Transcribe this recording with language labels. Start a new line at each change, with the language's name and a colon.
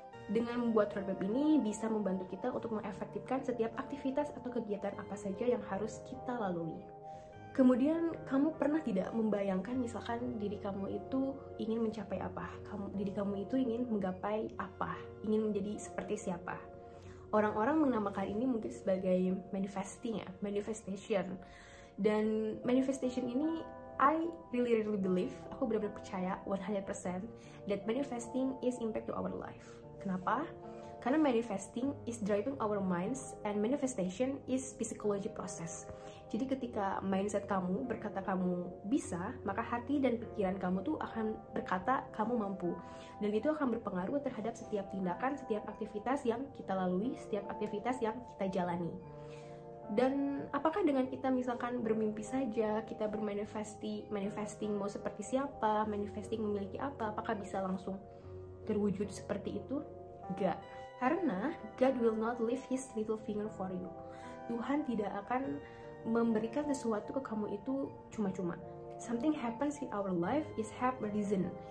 Indonesian: Dengan membuat roadmap ini bisa membantu kita untuk mengefektifkan setiap aktivitas atau kegiatan apa saja yang harus kita lalui. Kemudian, kamu pernah tidak membayangkan misalkan diri kamu itu ingin mencapai apa? Diri kamu itu ingin menggapai apa? Ingin menjadi seperti siapa? Orang-orang menamakan ini mungkin sebagai manifestation. Dan manifestation ini,
English: I really believe,
Indonesian: aku benar-benar percaya 100%
English: that manifesting is impact to our life.
Indonesian: Kenapa? Karena
English: manifesting is driving our minds and manifestation is psychology process.
Indonesian: Jadi ketika mindset kamu berkata kamu bisa, maka hati dan pikiran kamu tuh akan berkata kamu mampu. Dan itu akan berpengaruh terhadap setiap tindakan, setiap aktivitas yang kita lalui, setiap aktivitas yang kita jalani. Dan apakah dengan kita misalkan bermimpi saja, kita manifesting mau seperti siapa, manifesting memiliki apa, apakah bisa langsung terwujud seperti itu? Enggak. Karena
English: God will not leave his little finger for you.
Indonesian: Tuhan tidak akan memberikan sesuatu ke kamu itu cuma-cuma.
English: Something happens in our life is have a reason.